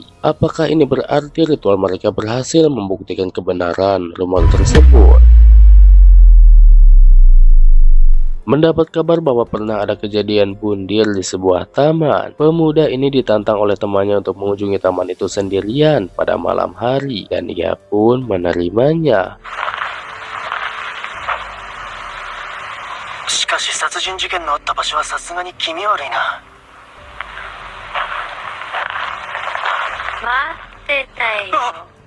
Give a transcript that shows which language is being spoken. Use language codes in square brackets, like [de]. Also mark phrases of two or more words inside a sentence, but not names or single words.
[id] Apakah ini berarti ritual mereka berhasil membuktikan kebenaran rumor tersebut? Mendapat kabar bahwa pernah ada kejadian bundir di sebuah taman. Pemuda ini ditantang oleh temannya untuk mengunjungi taman itu sendirian pada malam hari, dan ia pun menerimanya. [ja] しかし殺人事件のあった場所はさすがに気味悪いな。待ってたよ。